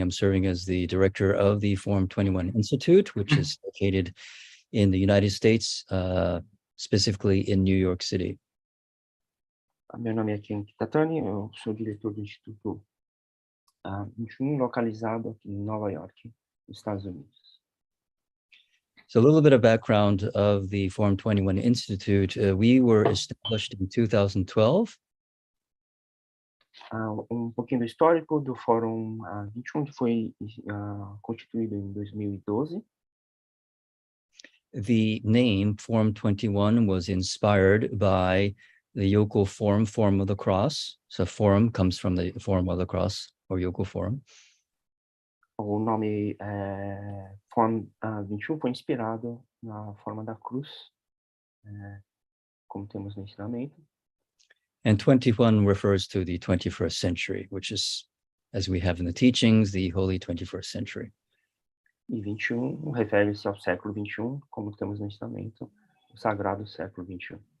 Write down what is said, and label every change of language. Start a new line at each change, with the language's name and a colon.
English: I'm serving as the director of the Forum 21 Institute, which is located in the United States, specifically in New York City.
Portuguese: Meu nome é Ken Kitatani, eu sou diretor do Instituto 21, localizado aqui em Nova York, nos Estados Unidos.
English: So a little bit of background of the Forum 21 Institute. We were established in 2012.
Portuguese: Pouquinho do histórico do Fórum 21, que foi constituído em 2012.
English: The name Forum 21 was inspired by the Yoko Forum, Forum of the Cross. So Forum comes from the Forum of the Cross, or Yoko Forum.
Portuguese: O nome Forum 21 foi inspirado na forma da cruz, como temos no ensinamento.
English: And 21 refers to the 21st century, which is, as we have in the teachings, the holy 21st century.
Portuguese: E 21 refere-se ao século 21, como temos no ensinamento, o sagrado século 21.